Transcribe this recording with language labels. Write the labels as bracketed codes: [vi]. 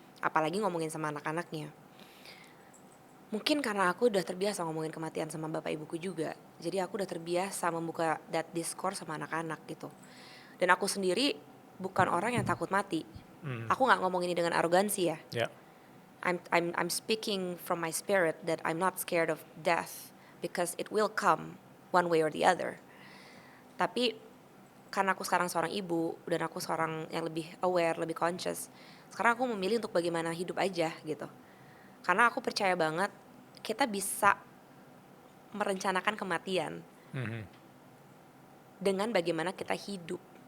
[id] Apalagi ngomongin sama anak-anaknya. Mungkin karena aku udah terbiasa ngomongin kematian sama bapak ibuku juga. Jadi aku udah terbiasa membuka [en] that discourse [id] sama anak-anak gitu. Dan aku sendiri bukan orang yang takut mati. Aku gak ngomong ini dengan arogansi ya. Ya. [en] I'm speaking from my spirit that I'm not scared of death because it will come one way or the other. [id] Tapi karena aku sekarang seorang ibu dan aku seorang yang lebih aware, lebih conscious, sekarang aku memilih untuk bagaimana hidup aja gitu. Karena aku percaya banget kita bisa merencanakan kematian dengan bagaimana kita hidup.